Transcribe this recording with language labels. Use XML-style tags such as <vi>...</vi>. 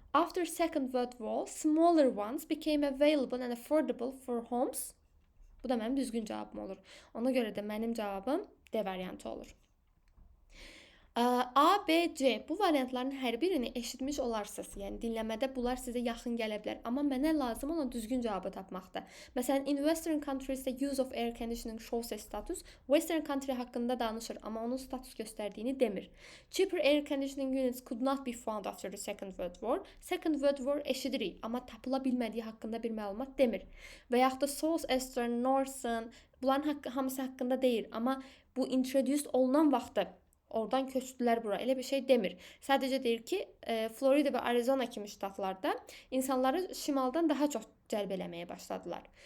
<en>After Second World War, smaller ones became available and affordable for homes.</en> <az>Bu da mənim düzgün cavabım olur. Ona görə də mənim cavabım D variantı olur. A, B, C bu variantların hər birini eşitmiş olarsınız. Yəni dinləmədə bunlar sizə yaxın gələ bilər. Amma mənə lazım olan düzgün cavabı tapmaqdır. Məsələn,</az> <en>in Western countries the use of air conditioning shows a status.</en> <az>Western country haqqında danışır, amma onun status göstərdiyini demir.</az> <en>Cheaper air conditioning units could not be found after the Second World War.</en> <az>Second World War eşidirik, amma tapıla bilmədiyi haqqında bir məlumat demir. Və yaxud da Southeastern, Northern, bunların hamısı haqqında deyil, amma bu introduced olunan vaxtda oradan köçdülər bura. Elə bir şey demir. Sadəcə deyir ki, Florida və Arizona kimi ştatlarda insanları şimaldan daha çox cəlb eləməyə başladılar.</az>